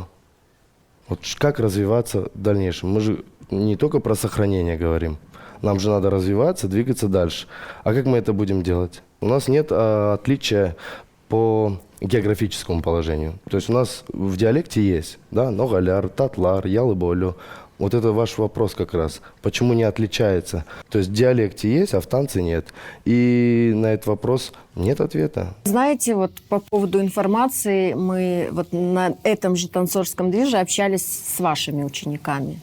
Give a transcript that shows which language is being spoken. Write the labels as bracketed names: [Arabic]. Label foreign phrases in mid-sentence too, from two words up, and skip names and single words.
[Russian] Вот как развиваться в дальнейшем? Мы же не только про сохранение говорим. Нам же надо развиваться, двигаться дальше. А как мы это будем делать? У нас нет отличия по географическому положению. То есть у нас в диалекте есть, да, [Crimean Tatar] ногаляр, татлар, ялы-болю. [Russian] Вот это ваш вопрос как раз. Почему не отличается? То есть в диалекте есть, а в танце нет. И на этот вопрос нет ответа. Знаете, вот по поводу информации, мы вот на этом же танцорском движе общались с вашими учениками.